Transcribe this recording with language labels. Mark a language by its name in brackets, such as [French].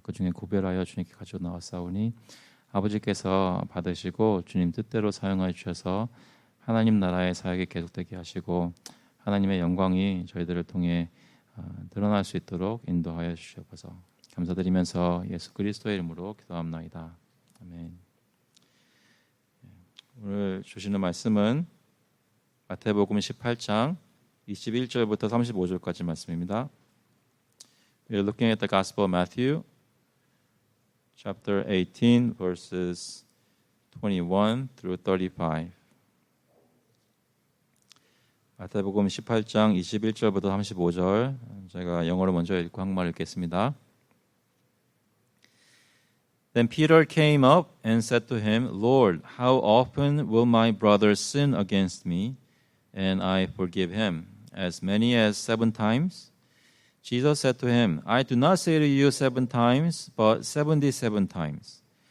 [Korean] 그 중에 구별하여 주님께 가지고 나왔사오니 아버지께서 받으시고 주님 뜻대로 사용하여 주셔서 하나님 나라의 사역이 계속되게 하시고 하나님의 영광이 저희들을 통해 드러날 수 있도록 인도하여 주시옵소서. 감사드리면서 예수 그리스도의 이름으로 기도합나이다. 아멘. 오늘 주시는 말씀은 마태복음 18장 21절부터 35절까지 말씀입니다. [English] We're looking at the Gospel of Matthew, chapter 18, verses 21 through 35. [Korean] 마태복음 18장 21절부터 35절 제가 영어로 먼저 읽고 한국말 읽겠습니다. [English] Then Peter came up and said to him, Lord, how often will my brother sin against me, and I forgive him? As many as 7 times? Jesus said to him, I do not say to you 7 times, but 77 times.